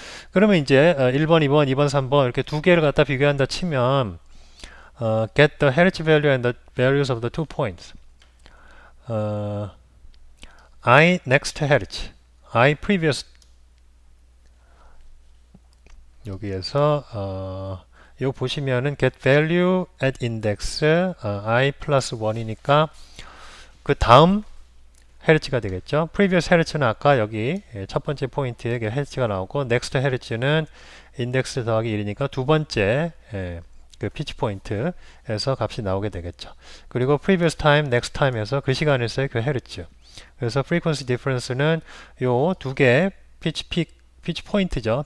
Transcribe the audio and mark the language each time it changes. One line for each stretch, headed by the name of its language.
Korean: 그러면 이제 1번, 2번, 2번, 3번 이렇게 두 개를 갖다 비교한다 치면
English: get the hertz value and the values of the two points.
Korean: I next hertz, I previous 여기에서 요 보시면은 get value at index I plus 1이니까 그 다음 헤르츠가 되겠죠. previous 헤르츠는 아까 여기 첫 번째 포인트에 헤르츠가 나오고 next 헤르츠는 인덱스 더하기 1이니까 두 번째 그 피치 포인트에서 값이 나오게 되겠죠. 그리고 previous time, next time에서 그 시간에서의 그 헤르츠. 그래서 frequency difference는 요 두 개의 피치 포인트죠.